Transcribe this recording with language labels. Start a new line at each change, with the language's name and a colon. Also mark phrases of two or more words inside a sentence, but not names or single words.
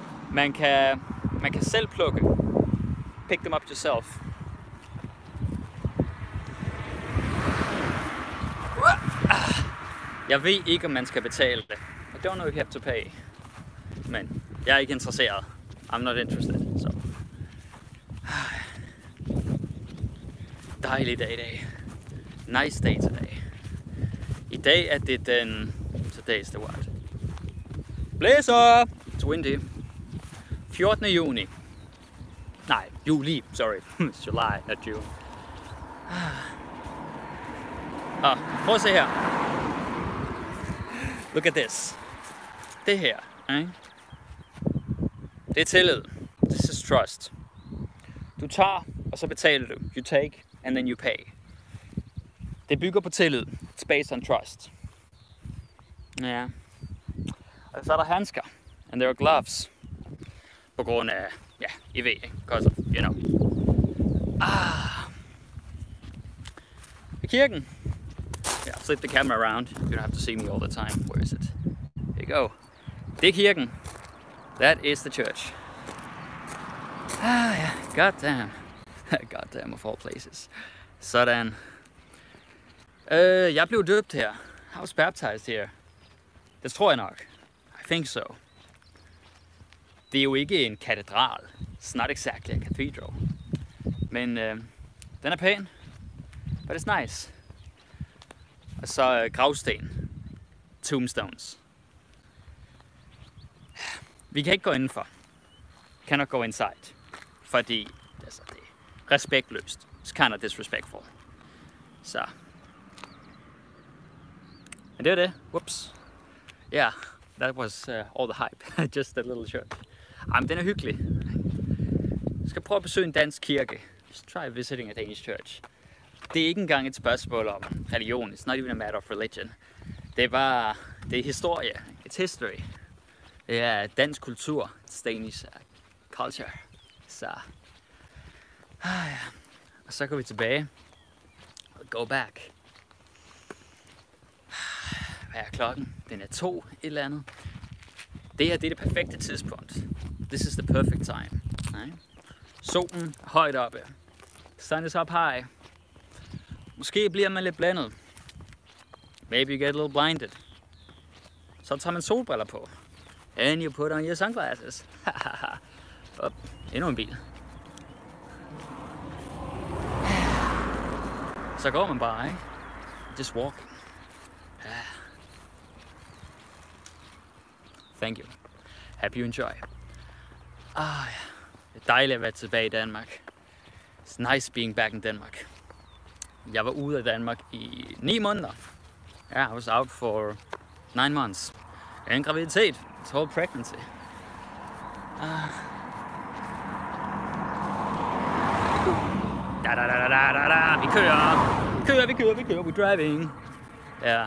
Danish: Man kan selv plukke.
English: Pick them up yourself.
Danish: Jeg ved ikke, om man skal betale det.
English: I don't know if you have to pay.
Danish: Men jeg er ikke interesseret.
English: I'm not interested. So.
Danish: Dejlig dag i dag.
English: Nice day today.
Danish: I dag er det den...
English: Today's the what? Blæser! It's windy.
Danish: 14. juni. Nej, juli.
English: Sorry. It's July, not June.
Danish: Prøv at se her.
English: Look at this.
Danish: Det her. Det er tillid.
English: This is trust.
Danish: Du tager, og så betaler du.
English: You take, and then you pay.
Danish: Det bygger på tillid.
English: It's based on trust.
Danish: Ja. Og så er der handsker.
English: And there are gloves.
Danish: På grund af, ja, I ved, ikke?
English: Because of, you know.
Danish: I kirken.
English: Yeah, flip the camera around. You don't have to see me all the time. Where is it? Here you go.
Danish: Det er kirken.
English: That is the church. Yeah. Goddamn. Goddamn of all places.
Danish: Sådan. Jeg blev døbt her.
English: I was baptized here.
Danish: Det tror jeg nok.
English: I think so.
Danish: Det er jo ikke en katedral.
English: It's not exactly a cathedral.
Danish: Men den er pæn.
English: But it's nice.
Danish: Og så gravsten. Tombstones. Vi kan ikke gå indenfor. Vi
English: cannot go inside.
Danish: Fordi altså, det er respektløst.
English: It's kind of disrespectful.
Danish: Så. Men det var det.
English: Whoops. Yeah, that was all the hype. Just a little church.
Danish: Men den er hyggelig. Jeg skal prøve at besøge en dansk kirke.
English: Just try visiting a Danish church.
Danish: Det er ikke engang et spørgsmål om religion.
English: It's not even a matter of religion.
Danish: Det er historie.
English: It's history.
Danish: Det er dansk kultur.
English: It's Danish culture.
Danish: Så. Ja. Og så går vi tilbage.
English: Go back.
Danish: Hvad er klokken? Den er 2 et eller andet. Det her, det er det perfekte tidspunkt.
English: This is the perfect time.
Danish: Nej. Solen højt oppe.
English: Sun is up high.
Danish: Måske bliver man lidt blændet.
English: Maybe you get a little blinded.
Danish: Så tager man solbriller på.
English: And you put on your sunglasses.
Danish: Endnu en bil. Så går man bare, ikke?
English: Just walking. Thank you. Happy you enjoy.
Danish: Ja. Det er dejligt at være tilbage i Danmark.
English: It's nice being back in Denmark.
Danish: Jeg var ude af Danmark i 9 måneder.
English: Yeah, I was out for 9 months.
Danish: En graviditet.
English: It's whole pregnancy.
Danish: Vi kører.
English: We're driving.
Danish: Ja.